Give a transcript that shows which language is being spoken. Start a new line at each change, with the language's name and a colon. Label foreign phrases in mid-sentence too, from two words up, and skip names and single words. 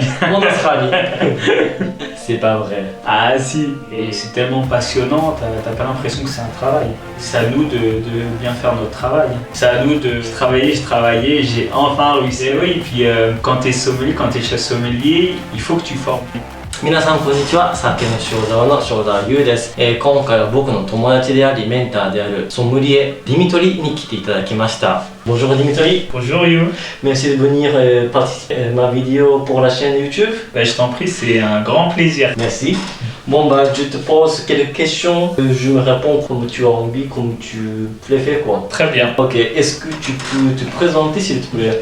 French: En Australie. C'est pas vrai. Ah si, et c'est tellement passionnant, t'as pas l'impression que c'est un travail. C'est à nous de bien faire notre travail. C'est à nous de je travaillais, j'ai enfin réussi. Et oui, puis quand t'es sommelier, quand t'es chef sommelier, il faut que tu formes.
Japanese: 皆さんこんにちは。酒の塩沢の塩沢優です。今回は僕の友達でありメンターであるソムリエディミトリに来ていただきました。Bonjour Dimitri.
French: Bonjour You. Merci de venir participer à ma vidéo pour la chaîne YouTube. Je t'en prie, c'est un grand plaisir. Merci. Bon je te pose quelques questions. Je me réponds comme tu as envie, comme tu le fais quoi. Très bien. Ok, est-ce que tu peux te présenter s'il te plaît?